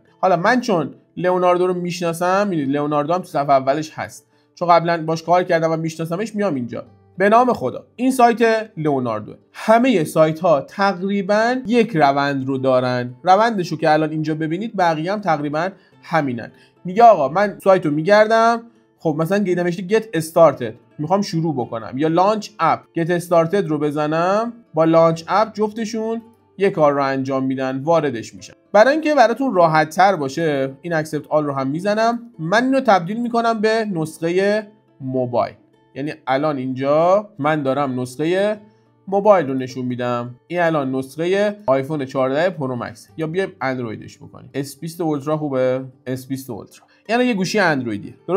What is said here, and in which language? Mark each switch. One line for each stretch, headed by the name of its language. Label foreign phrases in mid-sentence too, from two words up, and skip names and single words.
Persian: حالا من چون لئوناردو رو میشناسم، میدونید لئوناردو هم تو صفحه اولش هست، چون قبلا باش کار کردم و میشناسمش، میام اینجا. به نام خدا این سایت لئوناردو. همه سایت ها تقریبا یک روند رو دارن. روندشو که الان اینجا ببینید بقیه هم تقریبا همینن. میگه آقا من سایت رو میگردم، خب مثلا نوشته
English: get started،
Persian: میخوام شروع بکنم، یا
English: launch app، get started
Persian: رو بزنم، با
English: launch app
Persian: جفتشون یک کار رو انجام میدن، واردش میشن. برای اینکه براتون راحت تر باشه این
English: accept all
Persian: رو هم میزنم. من اینو تبدیل میکنم به نسخه موبایل. یعنی الان اینجا من دارم نسخه موبایل رو نشون میدم. این الان نسخه آیفون 14 پرو مکس، یا بیایم اندرویدش بکنیم. S20 اولترا خوبه، S20 اولترا. یعنی یه گوشی اندرویدیه.